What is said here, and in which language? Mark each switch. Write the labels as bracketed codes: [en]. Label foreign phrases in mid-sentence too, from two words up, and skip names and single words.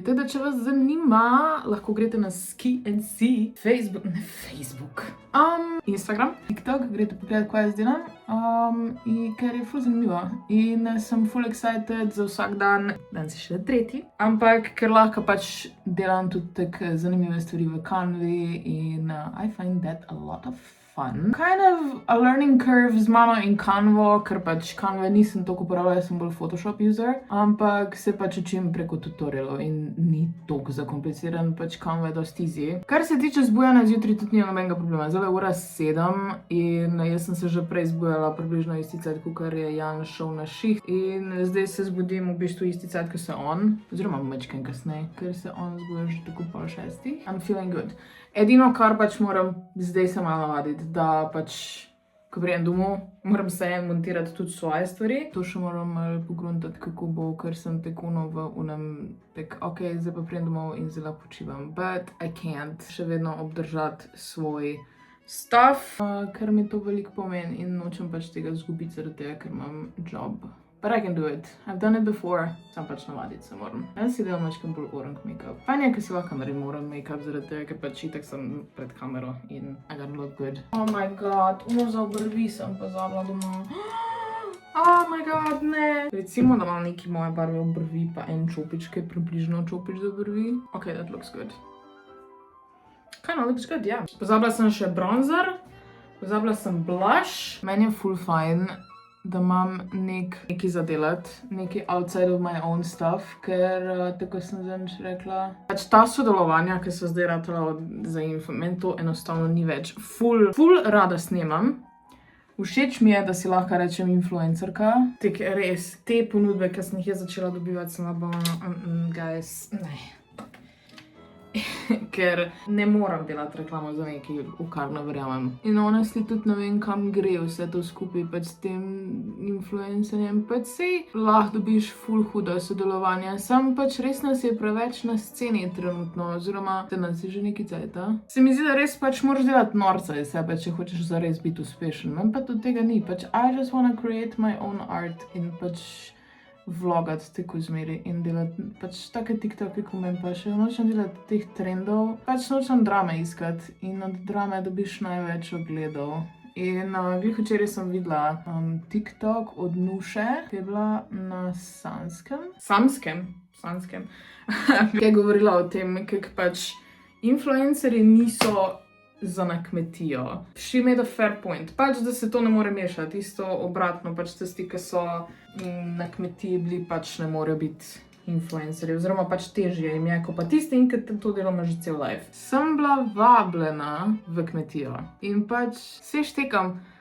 [sl] Tako da, če vas zanima, lahko greste na Ski and See, Instagram, TikTok, greste pogledati, kaj jaz delam, ker je ful zanimivo. In sem ful excited za vsak dan, danes je še 3. Ampak, ker lahko pač delam tudi tako zanimive stvari v Canvi in [en] I find that a lot of fun. Kind of a learning curve [sl] z mano in Canvo, ker pač Canve nisem toliko uporabljala, sem bolj Photoshop user, ampak se pač učim preko tutorialov in ni toliko zakompliciran, pač Canva je dost easy. Kar se tiče zbujanja zjutraj, tudi nima nobenega problema. Zdaj je ura 7 in jaz sem se že prej zbujala približno isti cajt, kakor je Jan šel na šiht in zdaj se zbudim v bistvu isti cajt, ko se on, oziroma majčkeno kasneje, ker se on zbuja že tako pol 6. [en] I'm feeling good. [sl] Edino, kar pač moram zdaj se malo navaditi, da pač, ko prijem domov, moram se montirati tudi svoje stvari. To še moram malo pogruntati, kako bo, ker sem tekunu v unem, ok, zdaj pa prijem domov in zelo počivam. [en] But I can't [sl] še vedno obdržati svoj stuff, ker mi to veliko pomeni in nočem pač tega zgubiti zaradi tega, ker imam job. [en] But I can do it. I've done it before. [sl] Sam pač navaditi se moram. Jaz si delam mačkem bolj [en] orange make-up. [sl] Fajn je, ker si lahko naredim [en] orange make-up [sl] zaradi tega, ker pač itak sem pred kamero in [en] I gotta look good. Oh my god, [sl] za obrvi sem pozabila doma. [en] Oh my god, [sl] ne. Recimo, da imam neki moje barve obrvi, pa en čopič, ki je približno čopič za obrvi. [en] Ok, that looks good. Kind of looks good, yeah. [sl] Pozabila sem še bronzer, pozabila sem blush. Meni je ful fajn, da imam nekaj za delati, nekaj [en] outside of my own stuff, [sl] ker tako sem zadnjič rekla. Pač ta sodelovanja, ki so zdaj ratala za info, meni to enostavno ni več. Ful rada snemam. Všeč mi je, da si lahko rečem influencerka. Tek res, te ponudbe, ki sem jih jaz začela dobivati, sem bila guys, ne. Ker ne moram delati reklamo za nekaj, v kar ne verjamem. In honestly tudi ne vem, kam gre vse to skupaj pač s tem influencerjem. Pač sej lahko dobiš ful huda sodelovanja, sam pač res nas je preveč na sceni trenutno, oziroma te nas je že nekaj cajta. Se mi zdi, da res pač moraš delati norca iz sebe, če hočeš zares biti uspešen. Meni pa tudi tega ni, pač [en] I just wanna create my own art [sl] in pač vlogati tako zmeri in delati pač take TikToke, ko meni pa še nočem delati teh trendov, pač nočem drame iskati in od drame dobiš največ ogledov. In glih včeraj sem videla TikTok od Nuše, ki je bila na Samskem, ki je govorila o tem, kako pač influencerji niso za na kmetijo. [en] She made a fair point. [sl] Pač, da se to ne more mešati, isto obratno, pač tisti, ki so na kmetiji bili, pač ne morejo biti influencerji, oziroma pač težje jim je, ko pa tisti, ki to delamo že cel life. Sem bila vabljena v kmetijo in pač se štekam.